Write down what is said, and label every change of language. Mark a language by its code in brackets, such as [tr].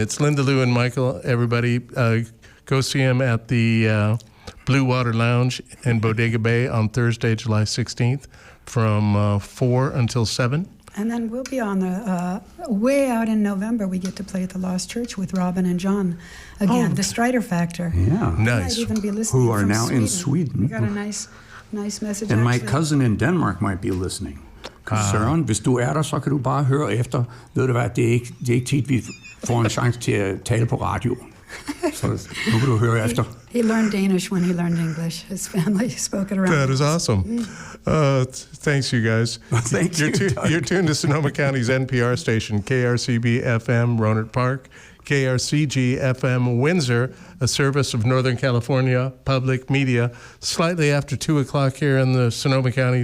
[en] It's Lindalou and Michael. Everybody, go see him at the Bluewater Lounge in Bodega Bay on Thursday, July 16th from 4 until 7. And then we'll be on the way out in November. We get to play at the Lost Church with Robin and John again. The Strider Factor. Yeah. Nice. Might even be listening Who are from now in Sweden. Sweden. We got a nice message. And my actually. cousin in Denmark might be listening. [da] Søren, hvis du er der, så kan du bare høre efter. Ved du hvad, det er ikke tit, vi får en chance til at tale på radio. Så nu kan du høre efter. [en] He learned Danish when he learned English. His family spoke it around. That is awesome. Thanks, you guys. Thank you, Doug. You're tuned to Sonoma County's NPR station, KRCB FM, Rohnert Park, KRCG FM, Windsor, a service of Northern California Public Media, slightly after 2 o'clock here in the Sonoma County.